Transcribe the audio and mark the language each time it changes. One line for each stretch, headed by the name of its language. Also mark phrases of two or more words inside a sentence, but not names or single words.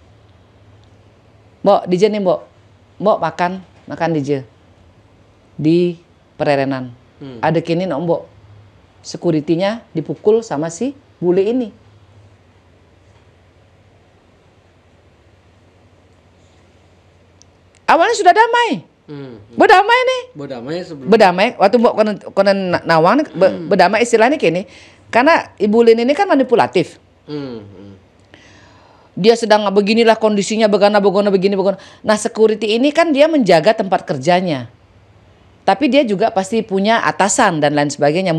Indonesian: Mbok, DJ nih Mbok makan DJ di Pererenan. Ada kini Mbok, security-nya dipukul sama si bule ini. Awalnya sudah damai. Berdamai nih. Berdamai waktu Mbok
Balinese: konen nawang
Indonesian: berdamai istilahnya kini. Karena Ibu Lin ini kan manipulatif. Dia sedang beginilah kondisinya, begana. Nah security ini kan dia menjaga tempat kerjanya. Tapi dia juga pasti punya atasan dan lain sebagainya.